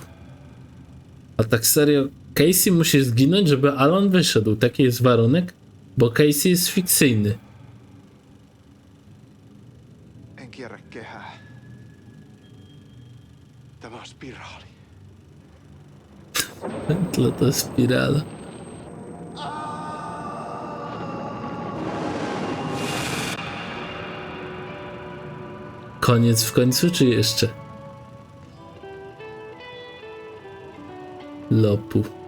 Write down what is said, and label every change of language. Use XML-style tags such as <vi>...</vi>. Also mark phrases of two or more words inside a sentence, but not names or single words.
<pl>A tak serio, Casey musi zginąć, żeby Alan wyszedł. Taki jest warunek, bo Casey jest fikcyjny.</pl> <fi>En kierrä kehää. Tämä on spiraali.</fi> <pl>Tyle to jest spirala. koniec w końcu, czy jeszcze?</pl> <fi>Lopu.</fi>